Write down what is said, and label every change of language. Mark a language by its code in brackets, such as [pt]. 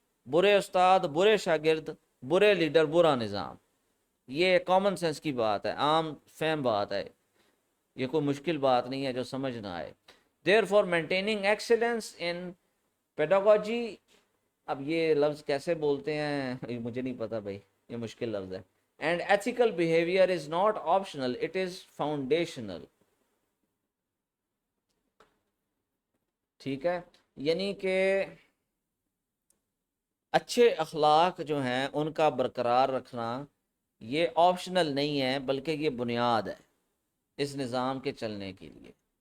[ur] برے استاد، برے شاگرد، برے لیڈر، برا نظام. یہ کامن سینس کی بات ہے، عام فہم بات ہے، یہ کوئی مشکل بات نہیں ہے جو سمجھ نہ آئے. [en] Therefore, maintaining excellence in pedagogy، [ur] اب یہ لفظ کیسے بولتے ہیں مجھے نہیں پتا بھائی، یہ مشکل لفظ ہے. [en] And ethical behavior is not optional, it is foundational. [ur] ٹھیک ہے، یعنی کہ اچھے اخلاق جو ہیں ان کا برقرار رکھنا یہ آپشنل نہیں ہے، بلکہ یہ بنیاد ہے اس نظام کے چلنے کے لیے.